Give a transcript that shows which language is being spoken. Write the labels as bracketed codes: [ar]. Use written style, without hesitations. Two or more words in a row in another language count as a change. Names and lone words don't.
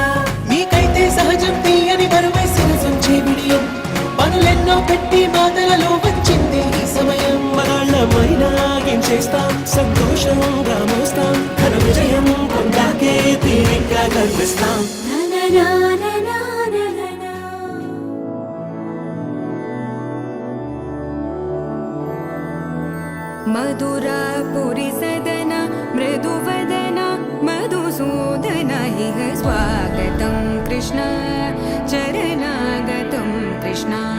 [te] మీకైతే సహజం తీయని బరువేసిన సంచే బిడియం, పనులెన్నో పెట్టి మాటలలో వచ్చింది ఈ సమయం. మనాళ్ళమైనా ఏం చేస్తాం, సంతోషంగా మోస్తాం, ఘన విజయం పొందాకే తీరిగ్గా కనిపిస్తాం. [sa] मधुरापुरी सदन मृदुवदन मधुसूदन इह स्वागतं कृष्ण चरणागतं कृष्ण.